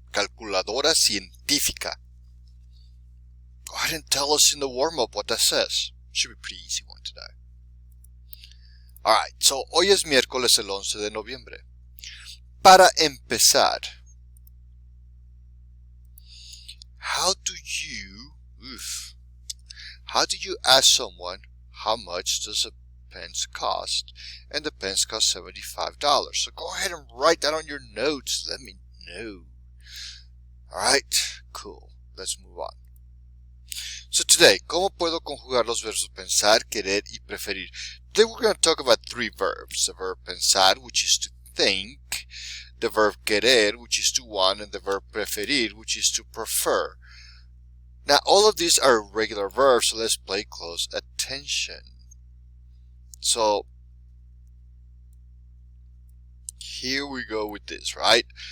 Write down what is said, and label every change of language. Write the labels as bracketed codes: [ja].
[es] Calculadora científica. [en] Go ahead and tell us in the warm-up what that says. Should be a pretty easy one today. Alright, so [es] hoy es miércoles el 11 de noviembre. Para empezar, [en] how do you ask someone how much does a pens cost? And the pens cost $75. So go ahead and write that on your notes. Let me know. Alright, cool. Let's move on. So today, [es] ¿cómo puedo conjugar los verbos pensar, querer y preferir? [en] Today we're going to talk about three verbs. The verb pensar, which is to think. The verb querer, which is to want. And the verb preferir, which is to prefer. Now, all of these are regular verbs, so let's pay close attention. So, here we go with this, right?